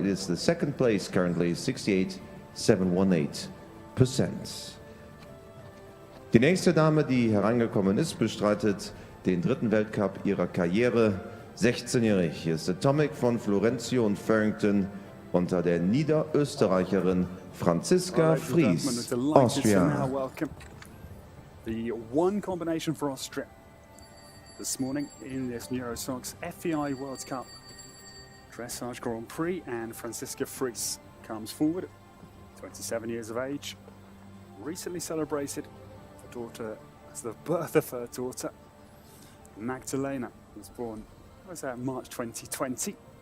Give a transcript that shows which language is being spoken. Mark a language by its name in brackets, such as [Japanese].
[English] It is the second place currently, 68.718%. [German] Die nächste Dame, die herangekommen ist, bestreitet den dritten Weltcup ihrer Karriere. 16-jährig. Hier ist Atomic von Florencio und Farrington unter der Niederösterreicherin Franziska Friese, Austria. [English] The one combination for Austria this morning in this Neurosocks FEI World Cup Dressage Grand Prix, and Franziska Friese comes forward, 27 years of age, recently celebrated her daughter as the birth of her daughter Magdalena, who was born March 2020.